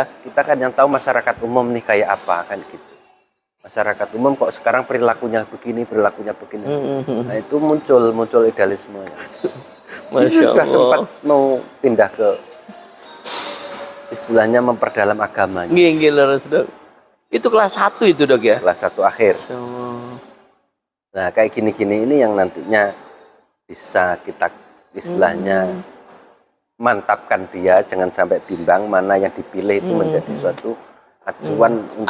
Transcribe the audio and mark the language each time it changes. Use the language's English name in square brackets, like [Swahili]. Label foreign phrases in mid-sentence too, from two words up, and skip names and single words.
[Indonesian] kita kan yang tahu masyarakat umum nih kayak apa kan gitu. Masyarakat umum kok sekarang perilakunya begini. Nah itu muncul idealisme. Masya Sudah Allah. sempat mau pindah ke istilahnya memperdalam agamanya. [Javanese] Nggih, nggih, leres [Indonesian] dok. Itu kelas 1 itu dok ya? Kelas 1 akhir. [Arabic] ما شاء الله. [Indonesian] Nah kayak gini-gini ini yang nantinya bisa kita istilahnya mantapkan dia, jangan sampai bimbang mana yang dipilih itu menjadi suatu acuan untuk